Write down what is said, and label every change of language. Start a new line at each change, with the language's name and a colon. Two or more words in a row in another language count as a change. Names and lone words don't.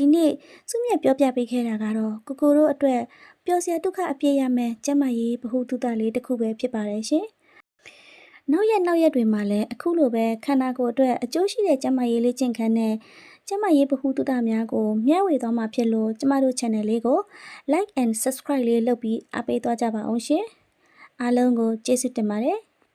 Burmese: နေ့စုမြတ်ပြောပြပေးခဲ့တာကတော့ကိုကိုတို့အတွက်ပျော်စရာဒုက္ခအပြည့်ရမယ်ကျမရေးဗဟုသုတလေးတစ်ခုပဲဖြစ်ပါတယ်ရှင်။နောက်ရက်တွေမှာလည်းအခုလိုပဲခန္ဓာကိုယ်အတွက်အကျိုးရှိတဲ့ကျမရေးလေးချင်းခန်းနဲ့ကျမရေးဗဟုသုတများကိုမျှဝေသွားမှာဖြစ်လို့ကျမတို့ channel လေးကို
English: like and subscribe
Burmese: လေးလုပ်ပြီးအားပေးသွားကြပါအောင်ရှင်အားလုံးကိုကျေးဇူးတင်ပါတယ်